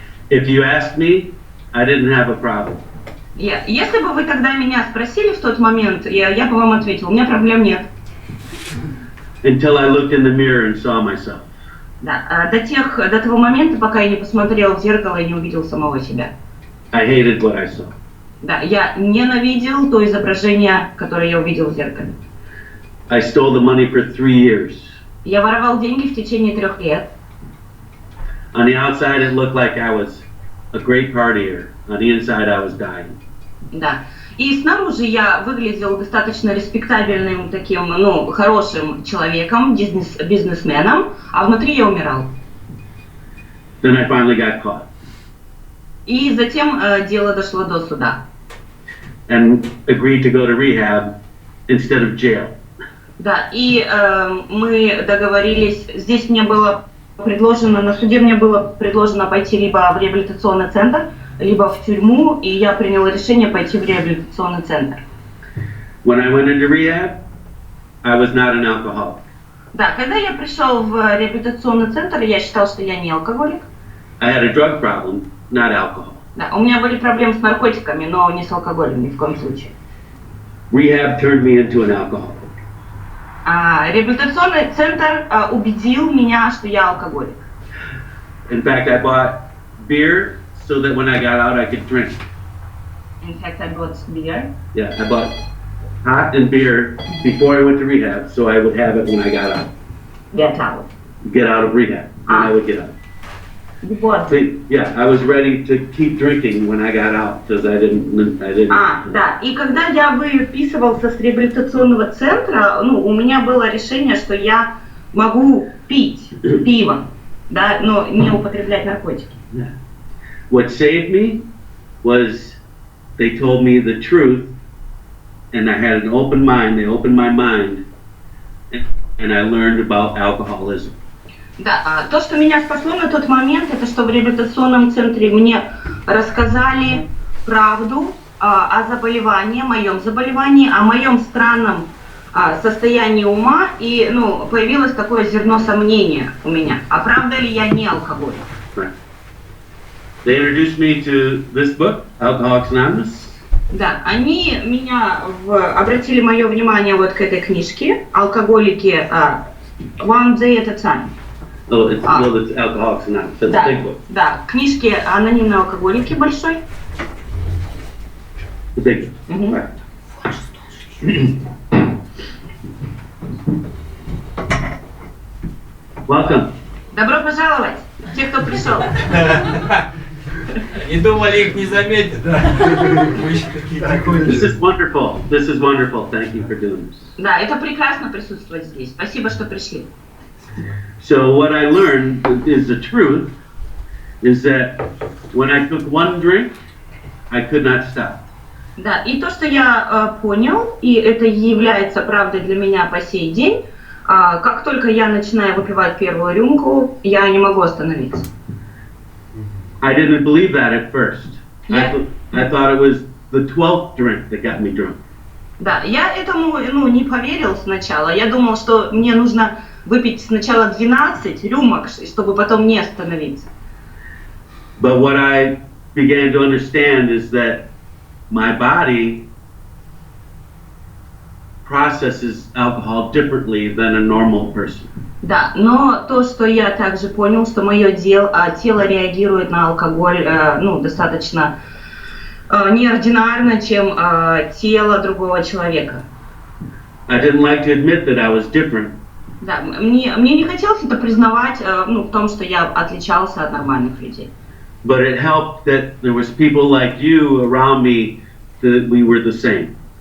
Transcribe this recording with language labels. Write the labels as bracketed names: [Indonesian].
[English] If you asked me, I didn't have a problem. [Russian] Если бы вы тогда меня спросили в тот момент, я бы вам ответил, у меня проблем нет. [English] Until I looked in the mirror and saw myself. [Russian] Да, до того момента, пока я не посмотрел в зеркало и не увидел самого себя. [English] I hated what I saw. [Russian] Да, я ненавидел то изображение, которое я увидел в зеркале. [English] I stole the money for 3 years. [Russian] Я воровал деньги в течение 3 лет. [English] On the outside, it looked like I was a great partier. On the inside, I was dying. [Russian] Да. И снаружи я выглядел достаточно респектабельным, таким, хорошим человеком, бизнесменом, а внутри я умирал. [English] Then I finally got caught. [Russian] И затем дело дошло до суда. [English] And agreed to go to rehab instead of jail. [Russian] Да, и мы договорились, здесь мне было предложено, на суде мне было предложено пойти либо в реабилитационный центр, либо в тюрьму, и я приняла решение пойти в реабилитационный центр. [English] When I went into rehab, I was not an alcoholic. [Russian] Да, когда я пришел в реабилитационный центр, я считал, что я не алкоголик. [English] I had a drug problem, not alcohol. [Russian] Да, у меня были проблемы с наркотиками, но не с алкоголем ни в коем случае. [English] Rehab turned me into an alcoholic. [Russian] Реабилитационный центр убедил меня, что я алкоголик. [English] In fact, I bought beer so that when I got out, I could drink. In fact, I bought beer. Yeah, I bought hot and beer before I went to rehab, so I would have it when I got out. Get out. Get out of rehab, when I would get out. [Russian] Вот. [English] See, yeah, I was ready to keep drinking when I got out, because I didn't. [Russian] Да, и когда я выписывался с реабилитационного центра, у меня было решение, что я могу пить пиво, да, но не употреблять наркотики. [English] Yeah. What saved me was they told me the truth, and I had an open mind. They opened my mind, and I learned about alcoholism. [Russian] Да, то, что меня спасло на тот момент, это что в реабилитационном центре мне рассказали правду о заболевании, моем заболевании, о моем странном состоянии ума, и появилось такое зерно сомнения у меня, а правда ли я не алкоголик? [English] Right. They introduced me to this book, Alcoholics Anonymous. [Russian] Да, они обратили мое внимание вот к этой книжке «Алкоголики One Day at a Time». [English] Oh, it's Alcoholics Anonymous. That's a big book. [Russian] Да, книжки «Анонимные алкоголики» большой. [English] The big book. Right. Welcome. [Russian] Добро пожаловать, те, кто пришел. Не думали, их не заметят. [English] This is wonderful. This is wonderful. Thank you for doing this. [Russian] Да, это прекрасно присутствовать здесь. Спасибо, что пришли. [English] So what I learned is the truth is that when I took one drink, I could not stop. [Russian] Да, и то, что я понял, и это является правдой для меня по сей день, как только я начинаю выпивать первую рюмку, я не могу остановиться. [English] I didn't believe that at first. Yeah. I thought it was the 12th drink that got me drunk. [Russian] Да, я этому не поверил сначала. Я думал, что мне нужно выпить сначала 12 рюмок, чтобы потом не остановиться. [English] But what I began to understand is that my body processes alcohol differently than a normal person. [Russian] Да, но то, что я также понял, что мое тело реагирует на алкоголь достаточно неординарно, чем тело другого человека. [English] I didn't like to admit that I was different. [Russian] Да, мне не хотелось это признавать, в том, что я отличался от нормальных людей. [English] But it helped that there was people like you around me that we were the same.